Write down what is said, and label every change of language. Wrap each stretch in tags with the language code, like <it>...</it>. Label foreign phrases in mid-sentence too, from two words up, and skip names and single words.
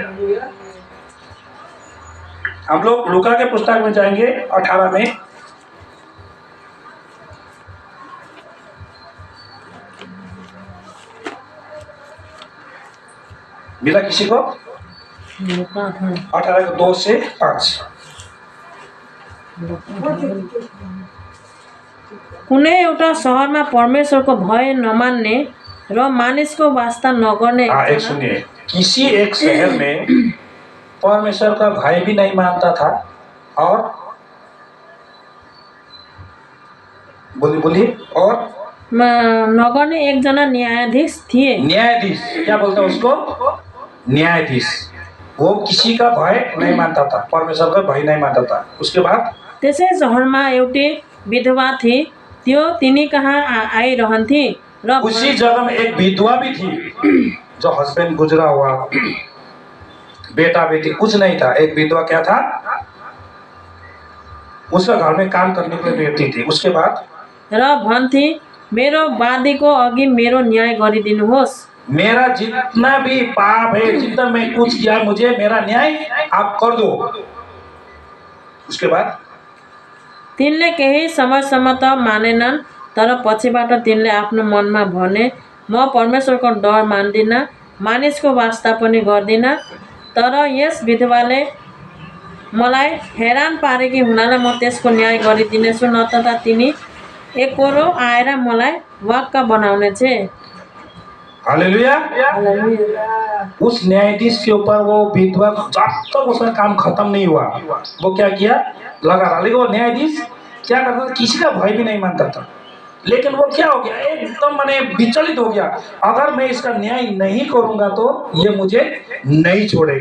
<hi>हम लोग लूका के पुस्तक में जाएंगे 18 में। मिला किसी को? 18 को 2 से 5।</hi> <ne>कुनै एउटा शहरमा परमेश्वरको भय नमान्ने र मानिसको वास्ता नगर्ने</ne> <hi>एक सुनिए, किसी एक शहर में परमेश्वर का भय भी नहीं मानता था, और बोलिए और</hi> <ne>नगर्ने एकजना न्यायाधीश थिए।</ne> <hi>न्यायाधीश क्या बोलता है उसको? न्यायाधीश। वो किसी का भय नहीं मानता था, परमेश्वर का भय नहीं मानता था। उसके बाद</hi> <ne>त्यसै शहरमा एउटी विधवा थिए, त्यो तिनी कहाँ आइरहन्थे र</ne> <hi>उसी जगह में एक विधवा भी थी, जो हस्बैंड गुजरा हुआ, बेटा बेटी कुछ नहीं था। एक विधवा क्या था, उसका घर में काम करने के लिए रहती थी। उसके बाद</hi> <ne>र भन्थे, मेरो वादीको अघि मेरो न्याय गरिदिनुहोस्।</ne> <hi>मेरा जितना भी पाप है, जितना मैं कुछ किया, मुझे मेरा न्याय आप कर दो। उसके बाद</hi> <ne>तिनले केही समयसम्म त मानेनन्, तर पछिबाट तिनले आफ्नो मनमा भने, म परमेश्वरको डर मान्दिनँ, मानिसको वास्ता पनि गर्दिनँ। तर यस विधवाले मलाई हैरान पारेकी हुनाले म त्यसको न्याय गरिदिनेछु, नत्र तिनी एकरो आएर मलाई वाक्क बनाउने छे।</ne> <hi>हालेलुया। उस न्यायाधीश के ऊपर वो विधवा, जब तक उसका काम खत्म नहीं हुआ, वो क्या किया, लगा रहा। लेकिन वो न्यायाधीश क्या करता था, किसी का भय भी नहीं मानता था। लेकिन वो क्या हो गया, एकदम मैंने विचलित हो गया, अगर मैं इसका न्याय नहीं करूंगा तो ये मुझे नहीं छोड़ेगा।</hi>